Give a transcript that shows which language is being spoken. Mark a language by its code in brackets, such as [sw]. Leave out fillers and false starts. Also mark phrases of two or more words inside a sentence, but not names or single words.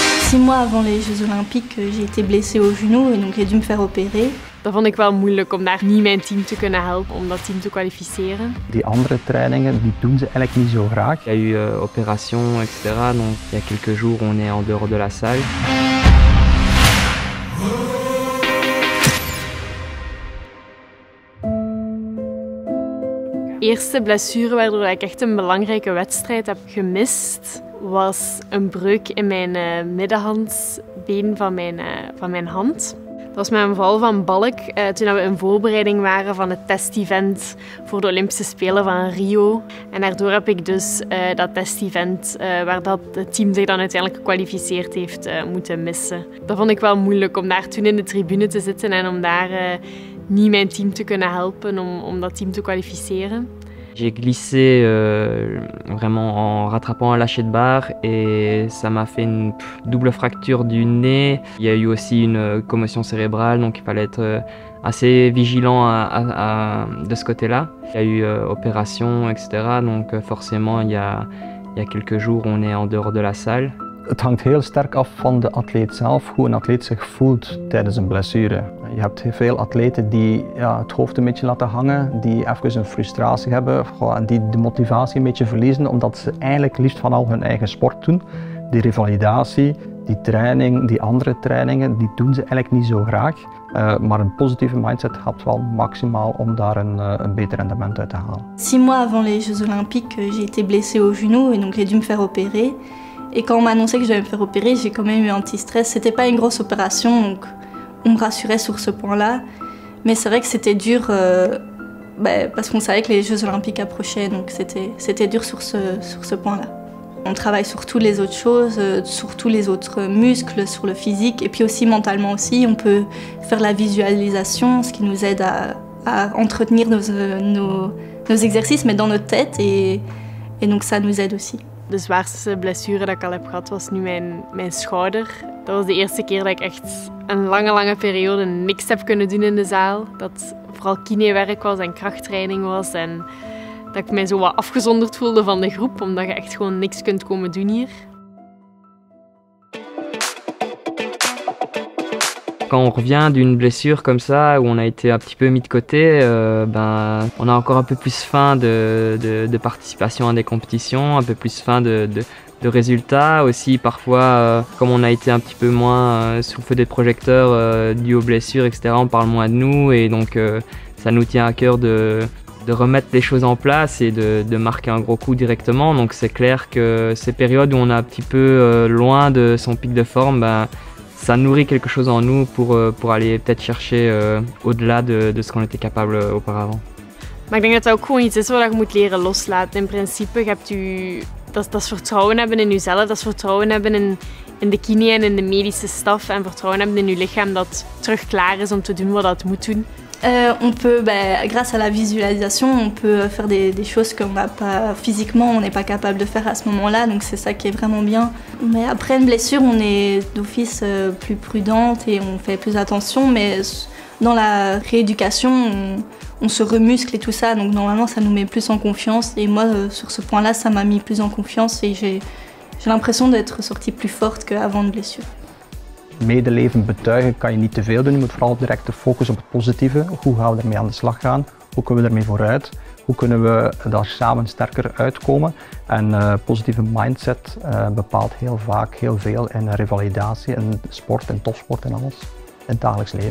[fr] 6 mois avant les Jeux Olympiques, j'ai été blessée au genou et donc j'ai dû me faire opérer. [nl] Dat vond ik wel moeilijk om daar niet mijn team te kunnen helpen om dat team te kwalificeren. Die andere trainingen die doen ze eigenlijk niet zo graag. [fr] Il y a eu opération, etc. Donc il y a quelques jours on est en dehors de la salle. [nl] De eerste blessure waardoor ik echt een belangrijke wedstrijd heb gemist, was een breuk in mijn middenhandsbeen van mijn hand. Dat was met een val van balk toen we in voorbereiding waren van het testevent voor de Olympische Spelen van Rio. En daardoor heb ik dus dat testevent waar dat het team zich dan uiteindelijk gekwalificeerd heeft moeten missen. Dat vond ik wel moeilijk om daar toen in de tribune te zitten en om daar niet mijn team te kunnen helpen om dat team te kwalificeren. [fr] J'ai glissé vraiment en rattrapant un lâcher de barre et ça m'a fait une double fracture du nez. Il y a eu aussi une commotion cérébrale, donc il fallait être assez vigilant de ce côté-là. Il y a eu opération, etc. Donc forcément, il y a quelques jours, on est en dehors de la salle. [nl] Het hangt heel sterk af van de atleet zelf, hoe een atleet zich voelt tijdens een blessure. Je hebt veel atleten die het hoofd een beetje laten hangen, die even een frustratie hebben, die de motivatie een beetje verliezen omdat ze eigenlijk liefst van al hun eigen sport doen. Die revalidatie, die training, die andere trainingen, die doen ze eigenlijk niet zo graag. Maar een positieve mindset helpt wel maximaal om daar een beter rendement uit te halen. [fr] 6 mois avant les Jeux Olympiques, j'ai été blessée au genou et donc j'ai dû me faire opérer. Et quand on m'a annoncé que je devais me faire opérer, j'ai quand même eu un petit stress. C'était pas une grosse opération, donc on me rassurait sur ce point-là. Mais c'est vrai que c'était dur parce qu'on savait que les Jeux Olympiques approchaient, donc c'était dur sur ce point-là. On travaille sur toutes les autres choses, sur tous les autres muscles, sur le physique, et puis aussi mentalement aussi. On peut faire la visualisation, ce qui nous aide à entretenir nos exercices, mais dans notre tête, et donc ça nous aide aussi. [nl] De zwaarste blessure dat ik al heb gehad was nu mijn schouder. Dat was de eerste keer dat ik echt een lange periode niks heb kunnen doen in de zaal. Dat vooral kinewerk was en krachttraining was en dat ik mij zo wat afgezonderd voelde van de groep, omdat je echt gewoon niks kunt komen doen hier. [fr] Quand on revient d'une blessure comme ça, où on a été un petit peu mis de côté, on a encore un peu plus faim de participation à des compétitions, un peu plus faim de résultats. Aussi parfois, comme on a été un petit peu moins sous le feu des projecteurs dû aux blessures, etc., on parle moins de nous et donc ça nous tient à cœur de remettre les choses en place et de marquer un gros coup directement. Donc c'est clair que ces périodes où on est un petit peu loin de son pic de forme, ça nourrit quelque chose en nous pour aller peut-être chercher au-delà de ce qu'on était capable auparavant. [nl] Maar ik denk dat dat ook gewoon iets is wat je moet leren loslaten. In principe dat is vertrouwen hebben in jezelf, dat is vertrouwen hebben in de kine en in de medische staf en vertrouwen hebben in je lichaam dat terug klaar is om te doen wat het moet doen. [fr] On peut, grâce à la visualisation, on peut faire des choses qu'on n'a pas physiquement, on n'est pas capable de faire à ce moment-là, donc c'est ça qui est vraiment bien. Mais après une blessure, on est d'office plus prudente et on fait plus attention, mais dans la rééducation, on se remuscle et tout ça, donc normalement ça nous met plus en confiance. Et moi, sur ce point-là, ça m'a mis plus en confiance et j'ai l'impression d'être sortie plus forte qu'avant de blessure. [nl] Medeleven betuigen kan je niet te veel doen, je moet vooral direct de focus op het positieve. Hoe gaan we ermee aan de slag gaan? Hoe kunnen we ermee vooruit? Hoe kunnen we daar samen sterker uitkomen? En positieve mindset bepaalt heel vaak heel veel in revalidatie, in sport, in topsport en alles, in het dagelijks leven.